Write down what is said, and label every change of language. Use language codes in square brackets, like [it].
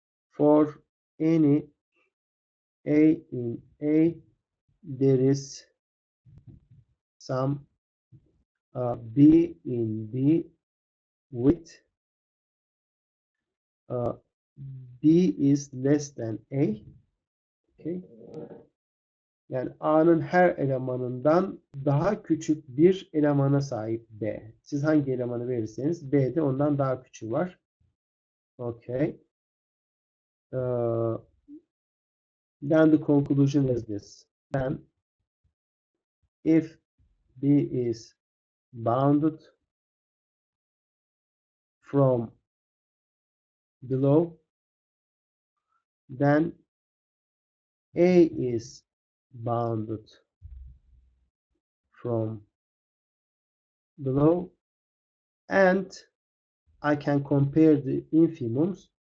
[en] for any A in A there is some B in B with B is less than A. Okay. [tr] Yani A'nın her elemanından daha küçük bir elemana sahip B. Siz hangi elemanı verirseniz B'de ondan daha küçüğü var. [en] Okay. Then the conclusion is this. Then if B is bounded from below, then A is bounded from below, and I can compare the infimums.